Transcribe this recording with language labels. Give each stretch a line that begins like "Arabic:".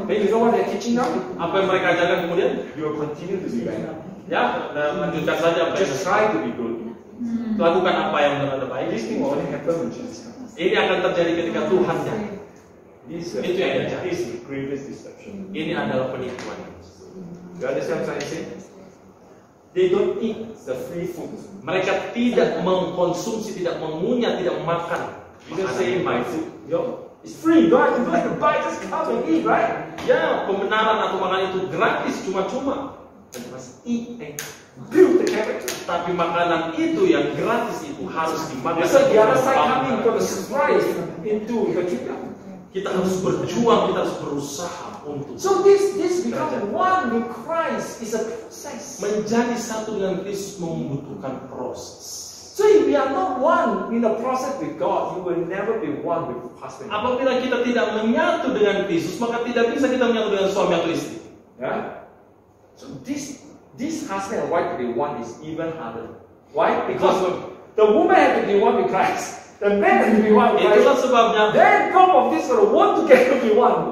English: Then you know what they're teaching now?
Indonesian: Apa yang mereka ajarkan kemudian?
English: You will continue to be bad.
Indonesian: Ya, dan lanjutkan saja apa yang
English: Just try to be good.
Indonesian: lakukan apa yang benar baik.
English: This thing will only happen when Jesus comes.
Indonesian: Ini akan terjadi ketika Tuhan datang.
English: This
Indonesian: Itu yang dia cari.
English: is the greatest deception.
Indonesian: Ini adalah penipuan.
English: You understand what I'm saying? They don't eat the free food.
Indonesian: Mereka tidak mengkonsumsi, tidak mengunyah, tidak makan.
English: You don't say my food, it's free. Don't have to buy, just come and eat, right?
Indonesian: Ya, pembenaran atau makan itu gratis, cuma-cuma.
English: And you must eat and build the character.
Indonesian: Tapi makanan itu yang gratis itu harus dimakan.
English: So the other side coming from the strive into the kingdom.
Indonesian: Kita harus berjuang, kita harus berusaha untuk
English: So this become one with Christ is a process.
Indonesian: menjadi satu dengan Kristus membutuhkan proses.
English: So if we are not one in the process with God, you will never be one with husband.
Indonesian: Apabila kita tidak menyatu dengan Kristus, maka tidak bisa kita menyatu dengan suami atau istri.
English: Yeah. So this husband and wife to be one is even harder. Why? Because the woman has to be one with Christ. The man has to be one with
Indonesian: Itulah
English: Christ.
Indonesian: sebabnya
English: Then both of these will work together to be one.